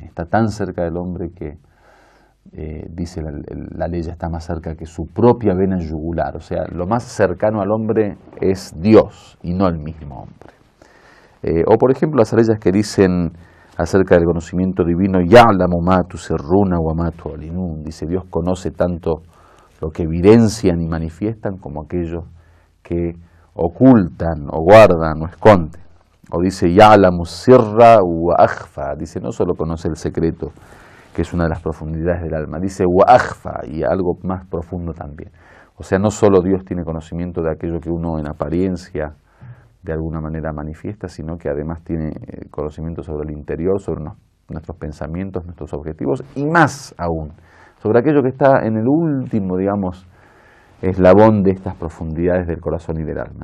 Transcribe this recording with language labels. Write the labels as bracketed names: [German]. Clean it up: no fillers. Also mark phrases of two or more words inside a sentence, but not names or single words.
[Spanish] Está tan cerca del hombre que dice la ley, ya está más cerca que su propia vena yugular. O sea, lo más cercano al hombre es Dios y no el mismo hombre. O por ejemplo las leyes que dicen acerca del conocimiento divino, [Arabic] يعلم ما تسرون وما تعلنون. [Spanish] Dice, Dios conoce tanto lo que evidencian y manifiestan como aquellos que ocultan o guardan o esconden. O dice, [Arabic] يعلم السر وأخفى. [Spanish] Dice, no solo conoce el secreto, que es una de las profundidades del alma, dice [Arabic] وأخفى, [Spanish] y algo más profundo también. O sea, no solo Dios tiene conocimiento de aquello que uno en apariencia de alguna manera manifiesta, sino que además tiene conocimiento sobre el interior, sobre nuestros pensamientos, nuestros objetivos, y más aún, sobre aquello que está en el último, digamos, eslabón de estas profundidades del corazón y del alma.